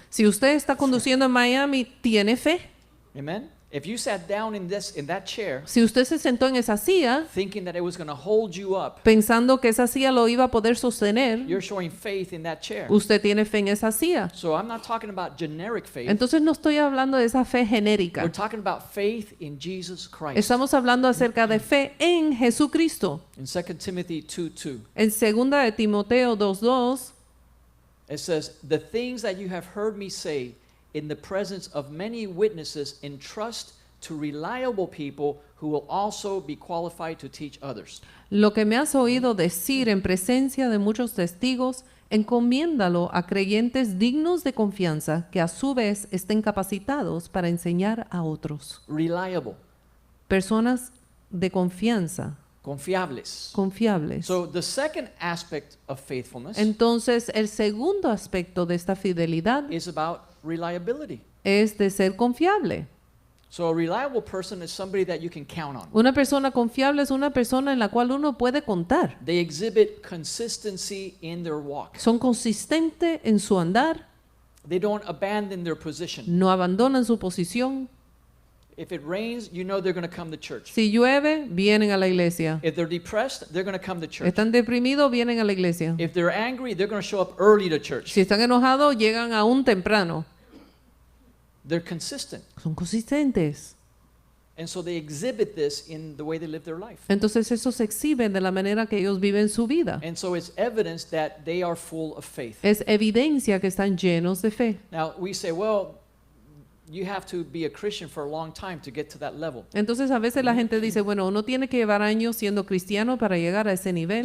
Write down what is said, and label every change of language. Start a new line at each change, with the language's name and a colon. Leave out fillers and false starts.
Spanish: Si usted está conduciendo en Miami, tiene fe.
English: Amen. If you sat down in that chair
Spanish: Si usted se sentó en esa silla
English: thinking that it was going to hold you up,
Spanish: pensando que esa silla lo iba a poder sostener,
English: you're showing faith in that chair.
Spanish: usted tiene fe en esa silla.
English: So I'm not talking about generic faith.
Spanish: Entonces no estoy hablando de esa fe genérica.
English: We're talking about faith in Jesus Christ.
Spanish: Estamos hablando acerca de fe en Jesucristo.
English: In 2 Timothy 2:2,
Spanish: En 2 de Timoteo 2:2
English: it says, "The things that you have heard me say in the presence of many witnesses entrust to reliable people who will also be qualified to teach others."
Spanish: lo que me has oído decir en presencia de muchos testigos, encomiéndalo a creyentes dignos de confianza que a su vez estén capacitados para enseñar a otros.
English: Reliable,
Spanish: Personas de confianza, confiables. confiables.
English: So the second aspect of faithfulness
Spanish: Entonces, el segundo aspecto de esta fidelidad
English: is about reliability.
Spanish: es de ser confiable.
English: So a reliable person is somebody that you can count on.
Spanish: Una persona confiable es una persona en la cual uno puede contar.
English: They exhibit consistency in their walk.
Spanish: Son consistentes en su andar,
English: They don't abandon their position.
Spanish: no abandonan su posición.
English: If it rains, you know they're going to come to church.
Spanish: Si llueve, vienen a la iglesia.
English: If they're depressed, they're going to come to church.
Spanish: Están deprimidos, vienen a la iglesia.
English: If they're angry, they're going to show up early to church.
Spanish: Si están enojados, llegan aún temprano.
English: They're consistent.
Spanish: Son consistentes.
English: And so they exhibit this in the way they live their life.
Spanish: Entonces eso se exhibe de la manera que ellos viven su vida.
English: And so it's evidence that they are full of faith.
Spanish: Es evidencia que están llenos de fe.
English: Now, we say, well, you have to be a Christian for a long time to get to that level.
Spanish: Entonces a veces la gente dice, bueno, uno tiene que llevar años siendo cristiano para llegar a ese nivel.